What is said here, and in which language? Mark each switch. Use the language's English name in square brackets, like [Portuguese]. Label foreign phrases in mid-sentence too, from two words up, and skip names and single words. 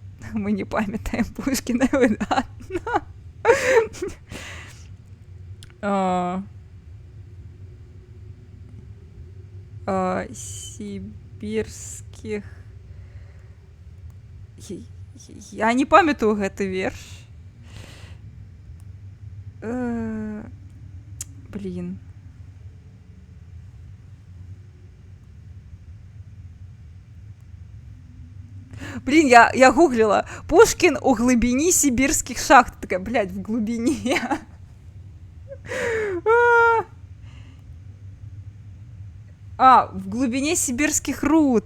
[Belarusian] Мы не памятаем Пушкіна выдатна. Сібірскіх... Я не памятаю гэты верш. [Russian] Блин. Блин, я гуглила. Пушкин у глубине сибирских шахт. Такая, блядь, в глубине. В глубине сибирских руд.